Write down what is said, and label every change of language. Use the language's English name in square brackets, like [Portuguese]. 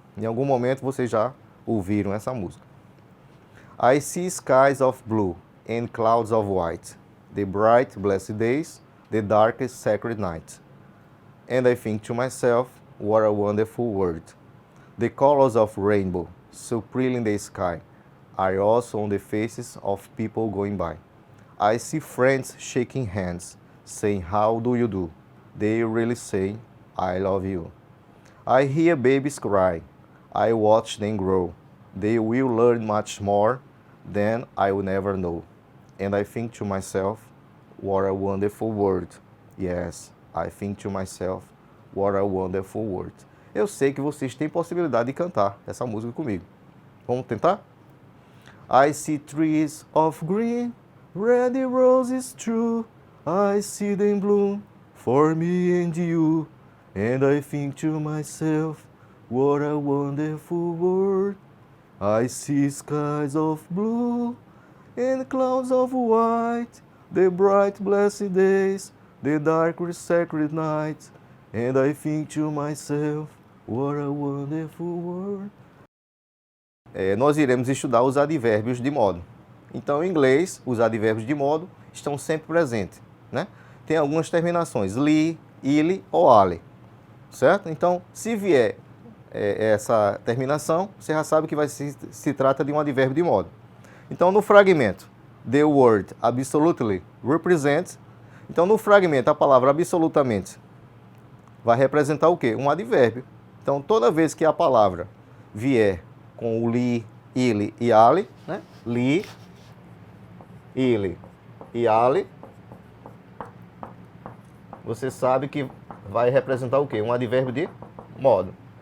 [Portuguese] Em algum momento vocês já ouviram essa música. [English] I see skies of blue and clouds of white, the bright blessed days, the darkest sacred night. And I think to myself, what a wonderful world. The colors of rainbow, so pretty in the sky, are also on the faces of people going by. I see friends shaking hands, saying, how do you do? They really say, I love you. I hear babies cry. I watch them grow. They will learn much more than I will never know. And I think to myself, what a wonderful world. Yes, I think to myself, what a wonderful world. [Portuguese] Eu sei que vocês têm possibilidade de cantar essa música comigo. Vamos tentar? [English] I see trees of green, red roses true. I see them bloom for me and you. And I think to myself, what a wonderful world. I see skies of blue and clouds of white, the bright blessed days, the dark sacred nights. And I think to myself, what a wonderful world. [Portuguese] Nós iremos estudar os advérbios de modo. Então, em inglês, os advérbios de modo estão sempre presentes, né? Tem algumas terminações, li, ile ou ale, certo? Então, se vier essa terminação, você já sabe que se trata de um advérbio de modo. Então, no fragmento, [English] the word absolutely represents. [Portuguese] Então, no fragmento, a palavra absolutamente vai representar o quê? Um advérbio. Então, toda vez que a palavra vier com o li, ile e ale, né? Li, ile e ale, você sabe que vai representar o quê? Um advérbio de modo.